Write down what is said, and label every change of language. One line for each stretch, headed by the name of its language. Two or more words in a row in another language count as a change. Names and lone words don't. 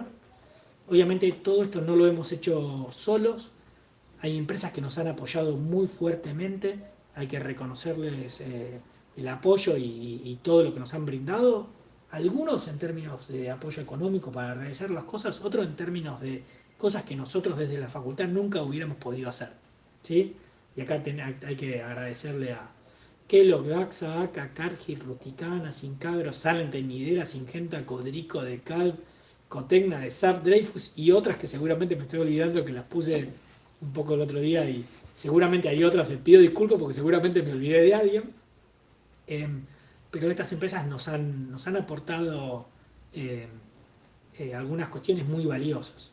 Spanish: Obviamente todo esto no lo hemos hecho solos, hay empresas que nos han apoyado muy fuertemente, hay que reconocerles el apoyo y todo lo que nos han brindado. Algunos en términos de apoyo económico para realizar las cosas, otros en términos de cosas que nosotros desde la facultad nunca hubiéramos podido hacer. ¿Sí? Y acá hay que agradecerle a Kellogg, Gaxa, Aca, Cargill, Rusticana, Sincagro, Salente, Nidera, Singenta, Codrico, Decal, Cotecna, de SAP, Dreyfus y otras que seguramente me estoy olvidando, que las puse un poco el otro día y seguramente hay otras, les pido disculpas porque seguramente me olvidé de alguien. Eh, pero estas empresas nos han aportado eh, algunas cuestiones muy valiosas.